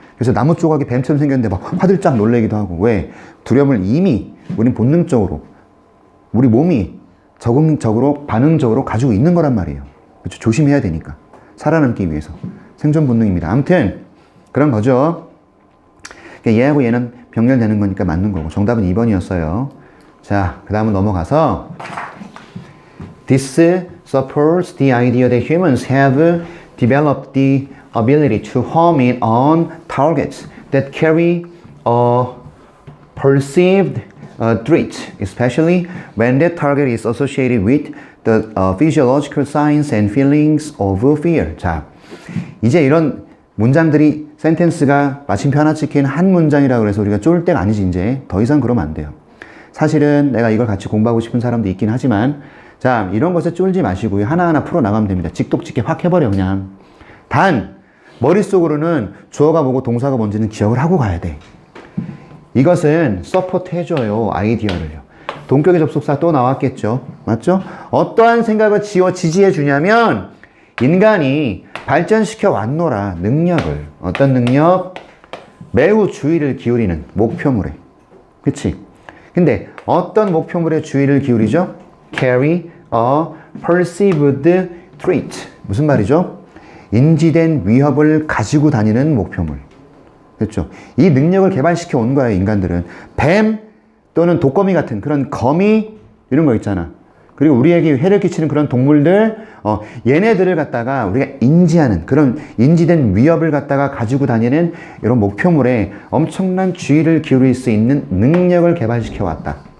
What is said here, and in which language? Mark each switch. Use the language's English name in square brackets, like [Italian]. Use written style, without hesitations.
[Korean] 그래서 나무 조각이 뱀처럼 생겼는데 막 화들짝 놀래기도 하고. 왜? 두려움을 이미 우린 본능적으로 우리 몸이 적응적으로 반응적으로 가지고 있는 거란 말이에요. 그렇죠? 조심해야 되니까 살아남기 위해서 생존 본능입니다. 아무튼 그런 거죠. 얘하고 얘는 병렬되는 거니까 맞는 거고 정답은 2번이었어요. 자, 그 다음은 넘어가서 [English] This supports the idea that humans have developed the ability to home in on targets that carry a perceived threat, especially when that target is associated with the physiological signs and feelings of fear. [Korean] 자, 이제 이런 문장들이 센텐스가 마침표 하나 찍힌 한 문장이라고 해서 우리가 쫄 때가 아니지. 이제 더 이상 그러면 안 돼요. 사실은 내가 이걸 같이 공부하고 싶은 사람도 있긴 하지만 자, 이런 것에 쫄지 마시고요. 하나하나 풀어나가면 됩니다. 직독직게 확 해버려 그냥. 단 머릿속으로는 주어가 뭐고 동사가 뭔지는 기억을 하고 가야 돼. 이것은 서포트 해줘요. 아이디어를요. 동격의 접속사 또 나왔겠죠. 맞죠? 어떠한 생각을 지지해 주냐면 인간이 발전시켜 왔노라 능력을. 어떤 능력? 매우 주의를 기울이는 목표물에. 그치? 근데 어떤 목표물에 주의를 기울이죠? [English] Carry a perceived threat. [Korean] 무슨 말이죠? 인지된 위협을 가지고 다니는 목표물. 그렇죠? 이 능력을 개발시켜 온 거예요, 인간들은. 뱀 또는 독거미 같은 그런 거미 이런 거 있잖아. 그리고 우리에게 해를 끼치는 그런 동물들, 얘네들을 갖다가 우리가 인지하는 그런 인지된 위협을 갖다가 가지고 다니는 이런 목표물에 엄청난 주의를 기울일 수 있는 능력을 개발시켜 왔다.